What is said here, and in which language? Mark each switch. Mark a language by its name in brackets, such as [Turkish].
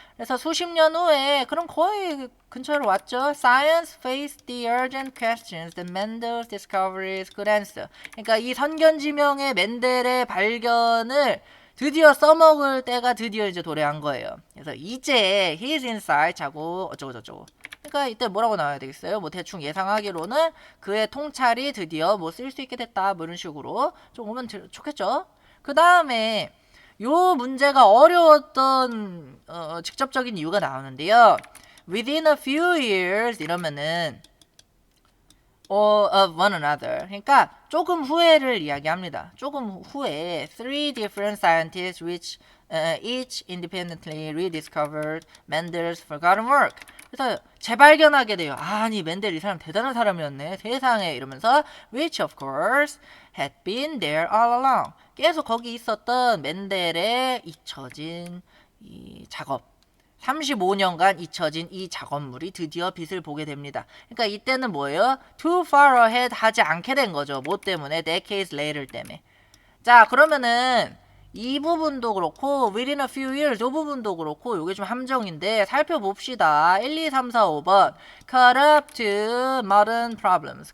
[Korean] 그래서 수십 년 후에 그럼 거의 근처로 왔죠. [English] Science faced the urgent questions that Mendel's discoveries could answer. [Korean] 그러니까 이 선견지명의 멘델의 발견을 드디어 써먹을 때가 드디어 이제 도래한 거예요. 그래서 이제 [English] his insight [Korean] 하고 어쩌고 저쩌고. 그러니까 이때 뭐라고 나와야 되겠어요? 뭐 대충 예상하기로는 그의 통찰이 드디어 뭐 쓸 수 있게 됐다. 뭐 이런 식으로 좀 오면 좋겠죠. 그 다음에 요 문제가 어려웠던 직접적인 이유가 나오는데요. [English] Within a few years [Korean] 이러면은 [English] of one another. [Korean] 그러니까 조금 후에를 이야기합니다. 조금 후에 [English] three different scientists which each independently rediscovered Mendel's forgotten work. [Korean] 그래서 재발견하게 돼요. 아니 멘델 이 사람 대단한 사람이었네. 세상에 이러면서 [English] which of course had been there all along. [Korean] 계속 거기 있었던 멘델의 잊혀진 이 작업. 35년간 잊혀진 이 작업물이 드디어 빛을 보게 됩니다. 그러니까 이때는 뭐예요? [English] Too far ahead [Korean] 하지 않게 된 거죠. 뭐 때문에? [English] Decades later [Korean] 때문에. 자, 그러면은 이 부분도 그렇고 [English] within a few years [Korean] 이 부분도 그렇고 요게 좀 함정인데 살펴봅시다. [English] 1, 2, 3, 4, 5번 Caught up to modern problems.